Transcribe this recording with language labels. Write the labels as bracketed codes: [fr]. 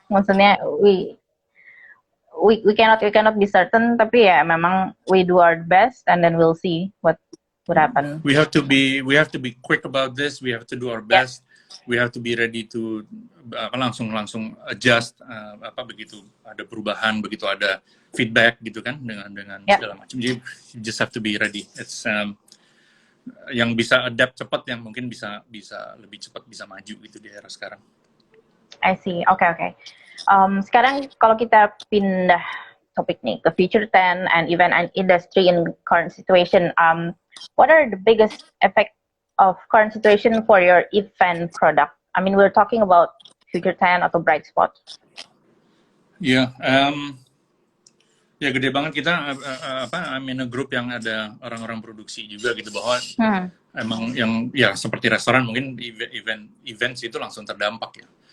[en] Maksudnya we cannot be certain, [id] tapi ya memang [en] we do our best and then we'll see what would happen. We have to be quick about this. We have to do our best. We have to be ready to langsung adjust [id] begitu ada perubahan, begitu ada feedback gitu kan dengan segala macam. [en] Jadi you just have to be ready. [id] It's yang bisa adapt cepat, yang mungkin bisa lebih cepat bisa maju gitu di era sekarang. [en] I see. Okay. [id] Sekarang kalau kita pindah topik nih ke [en] Future 10 and event and industry in current situation, what are the biggest effect of current situation for your event product? I mean, we're talking about Future 10 atau Bright Spot. [id] Ya gede banget kita [en] I'm in a group [id] yang ada orang-orang produksi juga gitu, bahwa emang yang seperti restoran mungkin events itu langsung terdampak ya.